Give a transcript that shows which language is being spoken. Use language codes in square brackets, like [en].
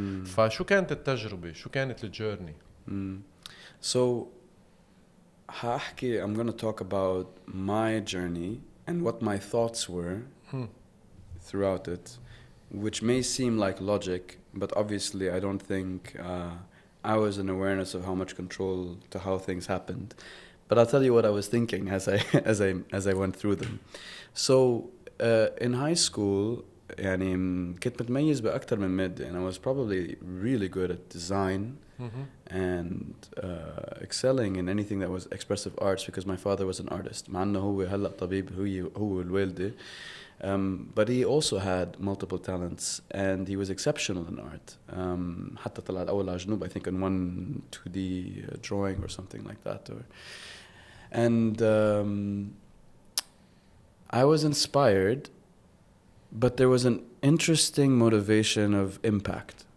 [ar] فشو كانت التجربة, شو كانت الجيرني? [en] So I'm going to talk about my journey and what my thoughts were throughout it, which may seem like logic, but obviously I don't think I was in awareness of how much control to how things happened. But I'll tell you what I was thinking as I went through them. So in high school [ar] يعني كنت متميز بأكتر من مادة, [en] and I was probably really good at design and excelling in anything that was expressive arts because my father was an artist. [ar] مع أنه هو هلأ طبيب, هو الوالدة. [en] But he also had multiple talents and he was exceptional in art. [ar] حتى طلع الأول على جنوب, [en] I think in one 2D drawing or something like that. And I was inspired, but there was an interesting motivation of impact.